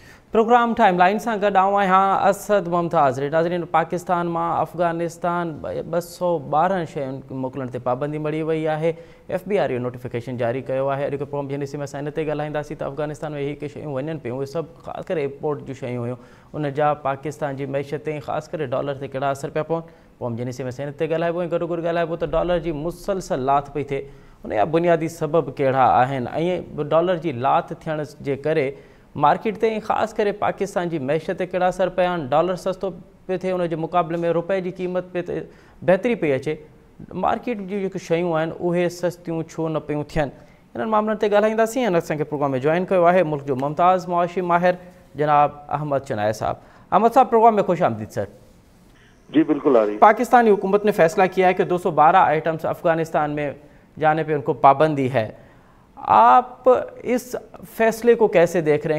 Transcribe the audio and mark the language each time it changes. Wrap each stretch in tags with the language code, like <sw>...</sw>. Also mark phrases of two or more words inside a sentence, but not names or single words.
<sd>प्रोग्राम टाइमलाइन से गॾु आहियां असद मुमताज़। नाज़रीन, पाकिस्तान में अफ़गानिस्तान 212 शयुनि मोकिलण ते पाबंदी मड़ी वई है।</sd> <ur>FBI نوٹیفکیشن جاری کیا ہے.</ur> <sd>अॼु प्रोग्राम जंहिं में असां इन ते ॻाल्हाईंदासीं त अफ़गानिस्तान में ही शयूं वञनि पियूं, उहे सभु ख़ासि करे इम्पोर्ट जूं शयूं हुयूं, उन जा पाकिस्तान की मैशत ते ख़ासि करे डॉलर ते कहिड़ा असर पिया पवनि। प्रोग्राम जंहिं में असां इन ते ॻाल्हाइबो ऐं गॾोगॾु ॻाल्हाइबो त डॉलर की मुसलसल लात पई थिए, उन जा बुनियादी सबब कहिड़ा आहिनि ऐं डॉलर की लात थियण जे करे मार्केट ते ख़ासि करे पाकिस्तान की मैशत ते कहिड़ा असर पिया आहिनि। डॉलर सस्तो पे थिए, उन जे मुक़ाबले में रुपए की क़ीमत पे बहितरी पई अचे। मार्केट जी जेके शयूं आहिनि उहे सस्तियूं छो न पियूं थियनि, इन्हनि मामलनि ते ॻाल्हाईंदासीं। ऐं असांखे प्रोग्राम में जॉइन किया है मुल्क जो मुमताज़ मुआशी माहिर जनाब अहमद चनाय साहब। अहमद साहब, प्रोग्राम में खुश आमदीद सर। जी बिल्कुल आ रही।</sd> <ur>پاکستانی حکومت نے فیصلہ کیا ہے کہ 212 آئٹمز افغانستان میں جانے پے ان کو پابندی ہے. آپ اس فیصلے کو کیسے دیکھ رہے ہیں?</ur>